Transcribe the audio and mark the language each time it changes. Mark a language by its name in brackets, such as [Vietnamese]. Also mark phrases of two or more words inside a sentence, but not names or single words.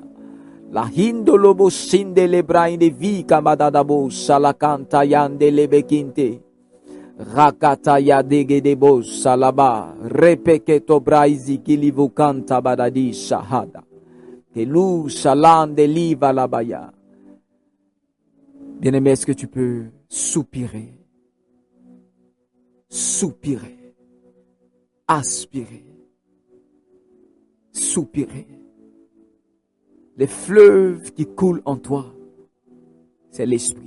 [French] La hindo lo boshinde le brain de vika badada bosha la kanta yande le bekinte. Rakata ya dege de bosha laba repeketo braizi kilivu kanta badadi shahada kelu shalan de liva labaya. Bien-aimé, est-ce que tu peux soupirer, soupirer, aspirer, soupirer? Les fleuves qui coulent en toi, c'est l'esprit.